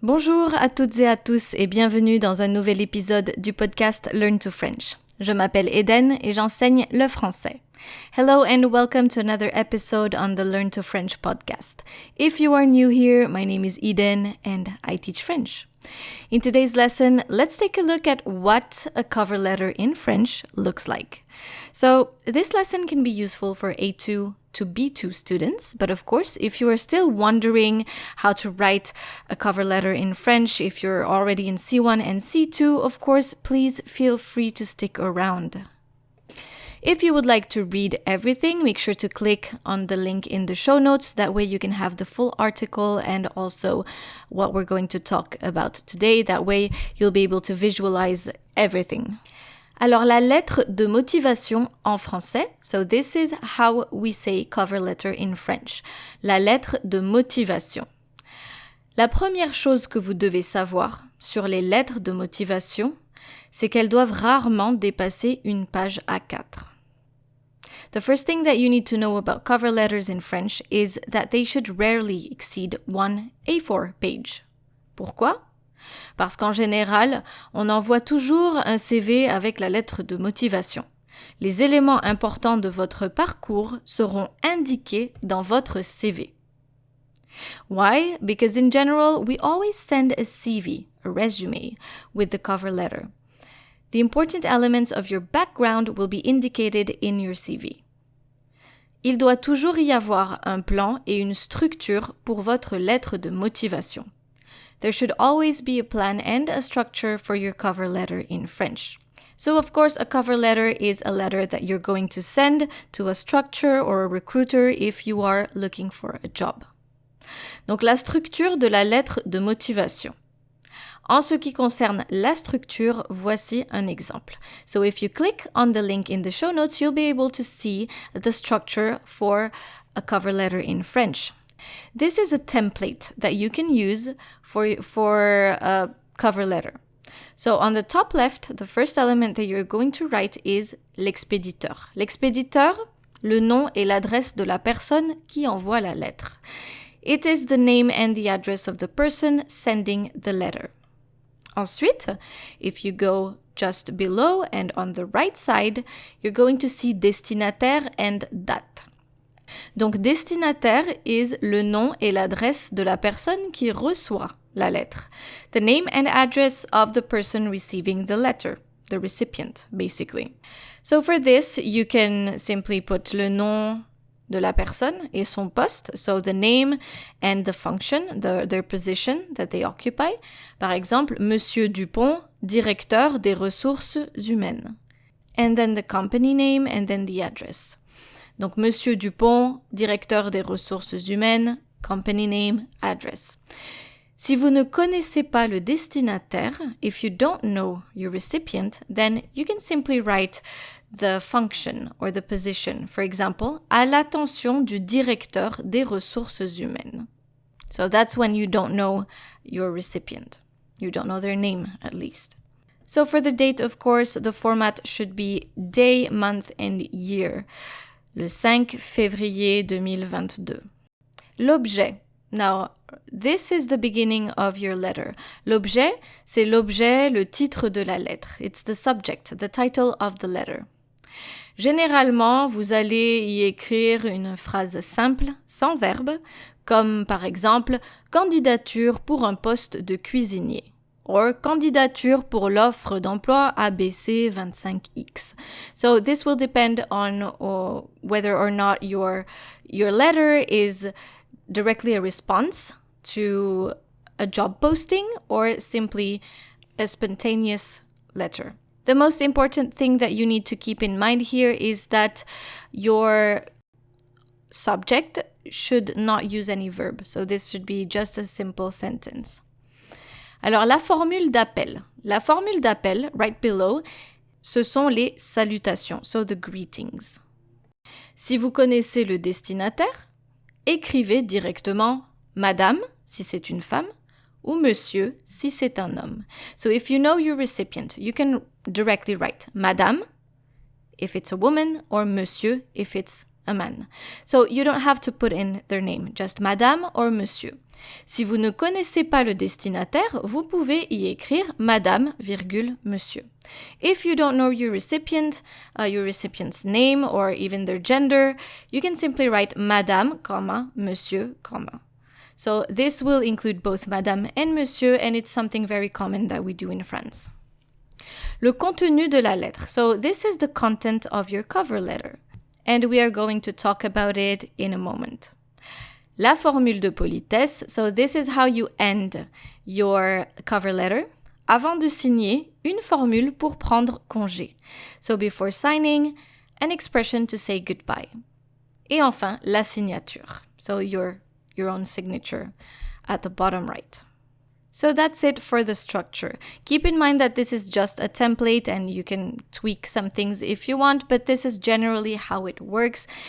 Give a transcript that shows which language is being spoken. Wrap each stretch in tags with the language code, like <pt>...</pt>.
<fr>Bonjour à toutes et à tous et bienvenue dans un nouvel épisode du podcast Learn to French. Je m'appelle Eden et j'enseigne le français.</fr> <en>Hello and welcome to another episode on the Learn to French podcast. If you are new here, my name is Eden and I teach French. In today's lesson, let's take a look at what a cover letter in French looks like. So, this lesson can be useful for A2 to B2 students, but of course, if you are still wondering how to write a cover letter in French, if you're already in C1 and C2, of course, please feel free to stick around. If you would like to read everything, make sure to click on the link in the show notes. That way you can have the full article and also what we're going to talk about today. That way you'll be able to visualize everything.</en> <fr>Alors, la lettre de motivation en français.</fr> <en>So this is how we say cover letter in French.</en> <fr>La lettre de motivation. La première chose que vous devez savoir sur les lettres de motivation, c'est qu'elles doivent rarement dépasser une page A4.</fr> <en>The first thing that you need to know about cover letters in French is that they should rarely exceed one A4 page.</en> <fr>Pourquoi? Parce qu'en général, on envoie toujours un CV avec la lettre de motivation. Les éléments importants de votre parcours seront indiqués dans votre CV.</fr> <en>Why? Because in general, we always send a CV, a resume, with the cover letter. The important elements of your background will be indicated in your CV.</en> <fr>Il doit toujours y avoir un plan et une structure pour votre lettre de motivation.</fr> <en>There should always be a plan and a structure for your cover letter in French. So, of course, a cover letter is a letter that you're going to send to a structure or a recruiter if you are looking for a job.</en> <fr>Donc, la structure de la lettre de motivation. En ce qui concerne la structure, voici un exemple.</fr> <en>So, if you click on the link in the show notes, you'll be able to see the structure for a cover letter in French. This is a template that you can use for a cover letter. So on the top left, the first element that you're going to write is l'expéditeur.</en> <fr>L'expéditeur, le nom et l'adresse de la personne qui envoie la lettre.</fr> <en>It is the name and the address of the person sending the letter.</en> <fr>Ensuite,</fr> <en>if you go just below and on the right side, you're going to see destinataire and date.</en> <fr>Donc, destinataire</fr> <en>is</en> <fr>le nom et l'adresse de la personne qui reçoit la lettre.</fr> <en>The name and address of the person receiving the letter, the recipient, basically. So for this, you can simply put</en> <fr>le nom de la personne et son poste,</fr> <en>so the name and the function, their position that they occupy.</en> <fr>Par exemple, Monsieur Dupont, directeur des ressources humaines.</fr> <en>And then the company name and then the address.</en> <fr>Donc, Monsieur Dupont, directeur des ressources humaines,</fr> <en>company name, address.</en> <fr>Si vous ne connaissez pas le destinataire,</fr> <en>if you don't know your recipient, then you can simply write the function or the position. For example,</en> <fr>à l'attention du directeur des ressources humaines.</fr> <en>So that's when you don't know your recipient. You don't know their name, at least. So for the date, of course, the format should be day, month, and year.</en> <fr>Le 5 février 2022. L'objet.</fr> <en>Now, this is the beginning of your letter.</en> <fr>L'objet, c'est l'objet, le titre de la lettre.</fr> <en>It's the subject, the title of the letter.</en> <fr>Généralement, vous allez y écrire une phrase simple, sans verbe, comme par exemple « candidature pour un poste de cuisinier »</fr> <en>or</en> <fr>candidature pour l'offre d'emploi ABC 25X.</fr> <en>So this will depend on whether or not your letter is directly a response to a job posting or simply a spontaneous letter. The most important thing that you need to keep in mind here is that your subject should not use any verb. So this should be just a simple sentence.</en> <fr>Alors, la formule d'appel. La formule d'appel,</fr> <en>right below,</en> <fr>ce sont les salutations,</fr> <en>so the greetings.</en> <fr>Si vous connaissez le destinataire, écrivez directement « Madame » si c'est une femme ou « Monsieur » si c'est un homme.</fr> <en>So if you know your recipient, you can directly write « Madame » if it's a woman or « Monsieur » if it's a man. So you don't have to put in their name, just madame or monsieur.</en> <fr>Si vous ne connaissez pas le destinataire, vous pouvez y écrire madame, monsieur.</fr> <en>If you don't know your recipient's name or even their gender, you can simply write madame, monsieur, So this will include both madame and monsieur, and it's something very common that we do in France.</en> <fr>Le contenu de la lettre.</fr> <en>So this is the content of your cover letter, and we are going to talk about it in a moment.</en> <fr>La formule de politesse,</fr> <en>so this is how you end your cover letter.</en> <fr>Avant de signer, une formule pour prendre congé.</fr> <en>So before signing, an expression to say goodbye.</en> <fr>Et enfin, la signature.</fr> <en>So your own signature at the bottom right. So that's it for the structure. Keep in mind that this is just a template and you can tweak some things if you want, but this is generally how it works.</en>